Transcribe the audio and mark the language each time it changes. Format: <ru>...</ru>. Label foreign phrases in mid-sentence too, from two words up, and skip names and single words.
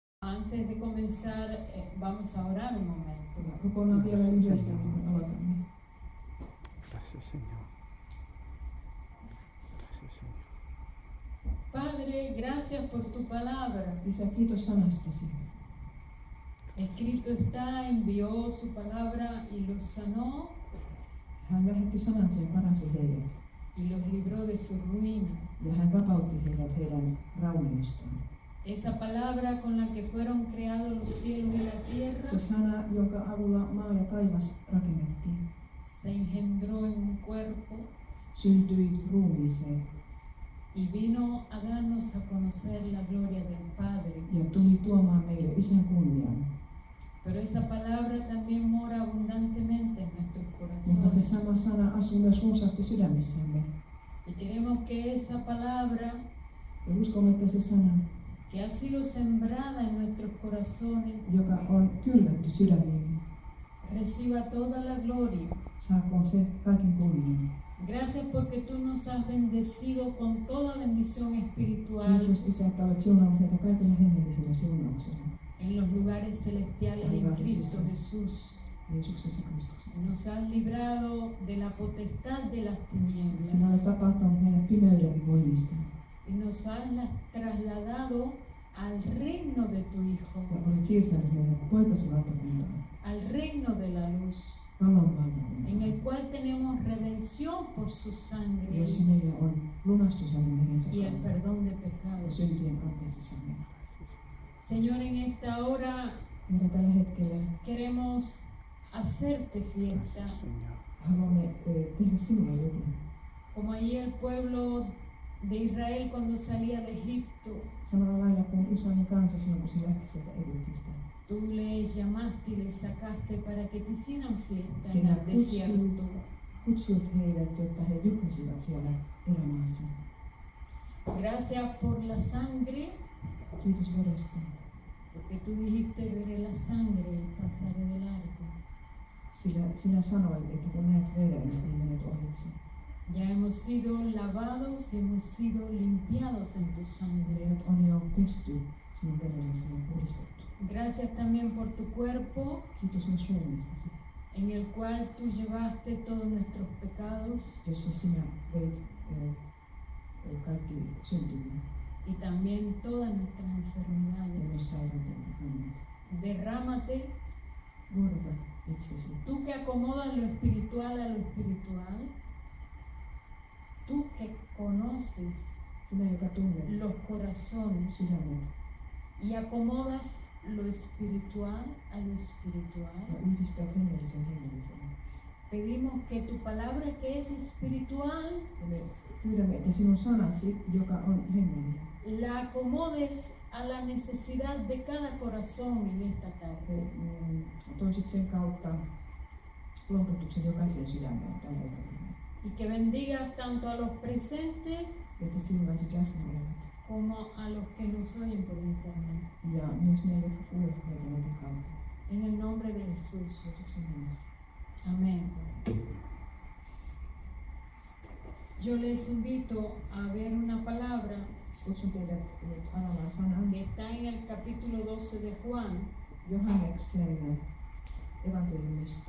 <es>Antes de comenzar, vamos a orar un momento.</es> <fi>Rukoillaan vielä lyhyesti, kun me aloitamme.</fi> <es>Gracias, Señor. Gracias, Señor. Padre, gracias por tu palabra.</es> <fi>Isä, kiitos sanastasi.</fi> <es>Escrito está, envió su palabra y los sanó</es> <fi>Hän lähetti sanansa ja paransi heidät.</fi> <es>y los libró de su ruina.</es> <fi>Ja hän vapautti heidät heidän raunioistaan.</fi> <es>Esa palabra con la que fueron creados los cielos y la tierra</es> <fi>Se sana, jonka avulla maa ja taivas rakennettiin,</fi> <es>se engendró en un cuerpo</es> <fi>syntyi ruumiiseen</fi> <es>y vino a darnos a conocer la gloria del Padre.</es> <fi>ja tuli tuomaan meille Isän kunnian.</fi> <es>Pero esa palabra también mora abundantemente en nuestros</es> <fi>Mutta se</fi> <es>corazones.</es> <fi>sama sana asuu myös runsaasti sydämissämme.</fi> <es>Y queremos que esa palabra</es> <fi>Ja uskomme, että se sana,</fi> <es>que ha sido sembrada en nuestros corazones</es> <fi>joka on kylvetty sydämiin,</fi> <es>reciba toda la gloria.</es> <fi>saakoon se kaiken kunnian.</fi> <es>Gracias porque tú nos has bendecido con toda bendición espiritual</es> <fi>Kiitos Isä, että olet siunannut meitä kaikilla hengellisillä siunauksilla.</fi> <es>en los lugares celestiales en Cristo Jesús.</es> <fi>Jeesuksessa Kristuksessa.</fi> <es>Nos has librado de la potestad de las</es> <fi>Sinä olet</fi> <es>tinieblas</es> <fi>vapauttanut meidät pimeyden voimista</fi> <es>y nos has trasladado al reino de tu Hijo,</es> <fi>ja olet siirtänyt meidät poikasi valtakuntaan,</fi> <es>al reino de la luz,</es> <fi>valon</fi> <es>en</es> <fi>valtakuntaan,</fi> <es>el cual tenemos redención por su sangre</es> <fi>jossa meillä on lunastus hänen verensä</fi> <es>y el</es> <fi>kautta</fi> <es>perdón de</es> <fi>ja</fi> <es>pecados.</es> <fi>syntien anteeksi saaminen.</fi> <es>Señor, en esta hora</es> <fi>Meidän tällä hetkellä</fi> <es>queremos hacerte fiesta, Gracias, Señor.</es> <fi>haluamme tehdä sinulle jotain.</fi> <es>como allí el pueblo de Israel cuando salía de Egipto.</es> <fi>Samalla lailla kuin Israelin kansa silloin, kun se lähti sieltä Egyptistä.</fi> <es>Tú les llamaste y les sacaste para que te hicieran fiesta en</es> <fi>Sinä</fi> <es>el desierto.</es> <fi>kutsuit heidät, jotta he juhlisivat siellä erämaassa.</fi> <es>Gracias por la sangre,</es> <fi>Kiitos verestä.</fi> <es>porque tú dijiste veré la sangre y pasaré de largo.</es> <fi>Sillä sinä sanoit, että kun näet veren, niin menet ohitse.</fi> <es>Ya hemos sido lavados y hemos sido limpiados en tu sangre.</es> <fi>Meidät on jo pesty sinun verellesi ja puhdistettu.</fi> <es>Gracias también por tu cuerpo,</es> <fi>Kiitos myös ruumiistasi,</fi> <es>en el cual tú llevaste todos nuestros pecados</es> <fi>jossa sinä veit kaikki syntimme</fi> <es>y también todas nuestras</es> <fi>ja</fi> <es>enfermedades.</es> <fi>myös sairauteen hännet.</fi> <es>Derrámate,</es> <fi>Luodata itsesi.</fi> <es>tú que acomodas lo espiritual a lo espiritual, tú que conoces</es> <fi>Sinä, joka tunnet</fi> <es>los corazones</es> <fi>sydämet</fi> <es>y acomodas lo espiritual a lo espiritual.</es> <fi>ja yhdistät hengellisen hengelliseen.</fi> <es>Pedimos que tu palabra que es espiritual</es> <fi>Ja me pyydämme, että sinun sanasi, joka on hengellinen,</fi> <es>la acomodes a la necesidad de cada corazón en esta tarde.</es> <fi>toisit sen kautta lohdutuksen jokaiseen sydämeen tällä hetkellä.</fi> <es>Y que bendigas tanto a los presentes</es> <fi>Että siunaisit läsnä olevat</fi> <es>como a los que nos oyen por internet.</es> <fi>ja myös ne, jotka kuulevat meitä netin kautta.</fi> <es>En el nombre de Jesús.</es> <fi>Jeesuksen nimessä.</fi> <es>Amén. Yo les invito a ver una palabra</es> <fi>Kutsun teidät nyt avaamaan sanan</fi> <es>que está en el capítulo 12 de Juan.</es> <fi>Johanneksen evankeliumista</fi>